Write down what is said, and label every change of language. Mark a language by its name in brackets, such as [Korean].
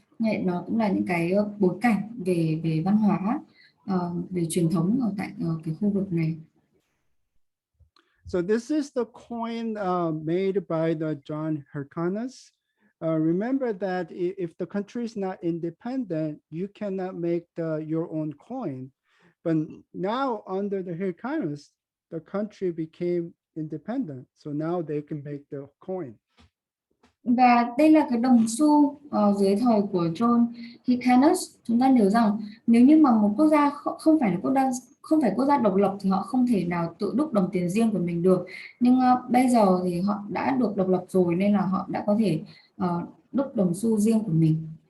[Vietnamese] Vậy nó cũng là những cái bối cảnh về về văn hóa, về truyền thống ở tại cái khu vực này. [English] So this is the coin made by the John Hyrcanus. Remember that if the country is not independent, you cannot make your own coin. But now under the Hyrcanus, the country became independent. So now they can make the coin. [Vietnamese] Và đây là cái đồng xu dưới thời của John Hyrcanus. Chúng ta nhớ rằng nếu như mà một quốc gia không phải quốc gia độc lập thì họ không thể nào tự đúc đồng tiền riêng của mình được. Nhưng bây giờ thì họ đã được độc lập rồi nên là họ đã có thể đúc đồng xu riêng của mình.